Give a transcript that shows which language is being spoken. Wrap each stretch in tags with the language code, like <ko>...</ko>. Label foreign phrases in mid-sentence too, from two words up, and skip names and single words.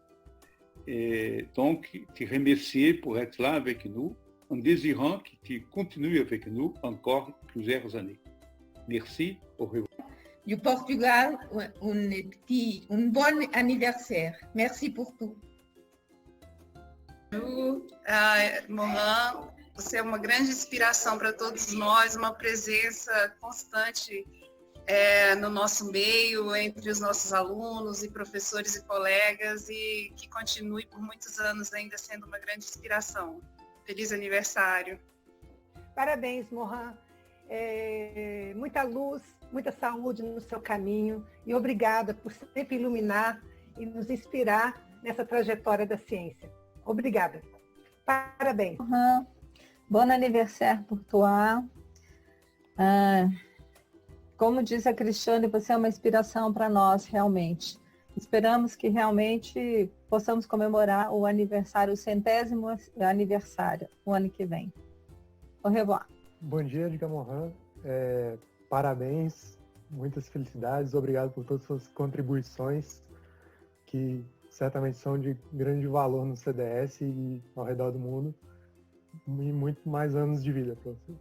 <fr>Et donc, te remercier pour être là avec nous, en désirant que tu continues avec nous encore plusieurs années. Merci, au revoir. Du Portugal, bon anniversaire. Merci pour tout.</fr> <pt>Morin, você é uma grande inspiração para todos nós, uma presença constante no nosso meio, entre os nossos alunos e professores e colegas, e que continue por muitos anos ainda sendo uma grande inspiração. Feliz aniversário. Parabéns, Morin. Muita luz, muita saúde no seu caminho e obrigada por sempre iluminar e nos inspirar nessa trajetória da ciência. Obrigada. Parabéns.</pt> <fr>Bon anniversaire pour toi.</fr> <pt>Como disse a Cristiane, você é uma inspiração para nós, realmente. Esperamos que realmente possamos comemorar o 100º aniversário, o ano que vem.</pt> <fr>Au revoir.</fr> <pt>Bom dia, Edgar Morin. Parabéns, muitas felicidades. Obrigado por todas as suas contribuições, que certamente são de grande valor no CDS e ao redor do mundo. E muito mais anos de vida para você.</pt>